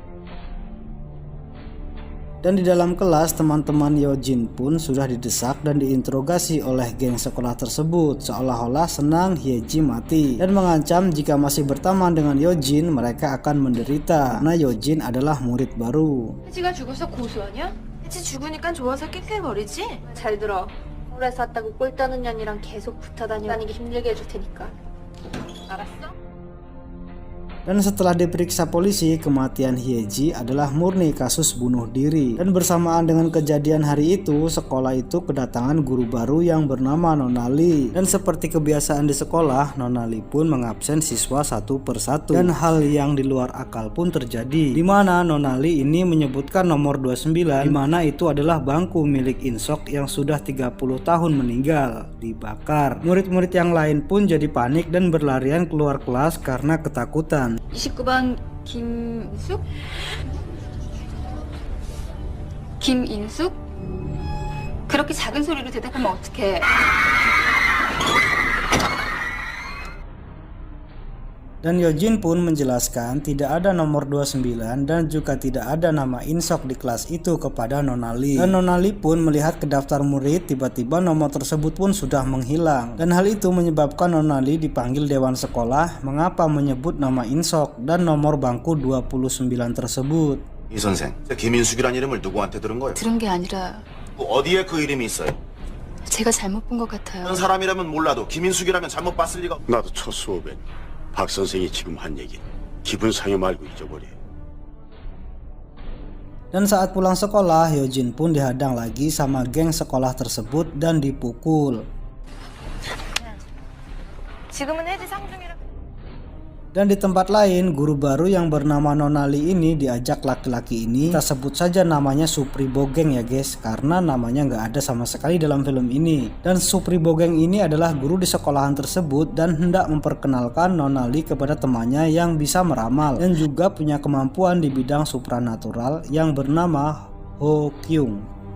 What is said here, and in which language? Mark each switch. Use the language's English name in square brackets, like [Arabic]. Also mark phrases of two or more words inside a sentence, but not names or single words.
[Indonesian] Dan di dalam kelas teman-teman Yojin pun sudah didesak dan diinterogasi oleh geng sekolah tersebut, seolah-olah senang Hyeji mati dan mengancam jika masih berteman dengan Yojin mereka akan menderita karena Yojin adalah murid baru. [Korean] 혜지가 죽어서 고소하냐? 혜지 죽으니까 좋아서 끽낄거리지? 잘 들어. 오래 샀다고 꼴 따는 년이랑 계속 붙어 다니기 힘들게 해줄 테니까. 알았어? [Indonesian] Dan setelah diperiksa polisi, kematian Hyeji adalah murni kasus bunuh diri. Dan bersamaan dengan kejadian hari itu, sekolah itu kedatangan guru baru yang bernama Nona Lee. Dan seperti kebiasaan di sekolah, Nona Lee pun mengabsen siswa satu persatu. Dan hal yang di luar akal pun terjadi, di mana Nona Lee ini menyebutkan nomor 29, di mana itu adalah bangku milik Insok yang sudah 30 tahun meninggal, dibakar. Murid-murid yang lain pun jadi panik dan berlarian keluar kelas karena ketakutan. [Korean] 29번 김숙? 김인숙? 그렇게 작은 소리로 대답하면 어떡해. [Indonesian] Dan Yojin pun menjelaskan tidak ada nomor 29 dan juga tidak ada nama Insok di kelas itu kepada Nona Lee. Dan Nona Lee pun melihat ke daftar murid, tiba-tiba nomor tersebut pun sudah menghilang. Dan hal itu menyebabkan Nona Lee dipanggil dewan sekolah mengapa menyebut nama Insok dan nomor bangku 29 tersebut. [Korean] 이 선생, 김인숙이란 이름을 누구한테 들은 거예요? 들은 게 아니라 어디에 그 이름이 있어요? 제가 잘못 본 것 같아요. 다른 사람이라면 몰라도 김인숙이라면 잘못 봤을 리가. 나도 첫 수업엔 박 선생이 지금 한 얘기 기분 상해 말고 잊어버려. [Indonesian] Dan saat pulang sekolah, Yojin pun dihadang lagi sama geng sekolah tersebut dan dipukul. [Korean] 지금은 해지 상중이라. [Indonesian] Dan di tempat lain, guru baru yang bernama Nona Lee ini diajak laki-laki ini, kita sebut saja namanya Supri Bogeng ya guys, karena namanya nggak ada sama sekali dalam film ini. Dan Supri Bogeng ini adalah guru di sekolahan tersebut dan hendak memperkenalkan Nona Lee kepada temannya yang bisa meramal dan juga punya kemampuan di bidang supranatural yang bernama Ho Kyung.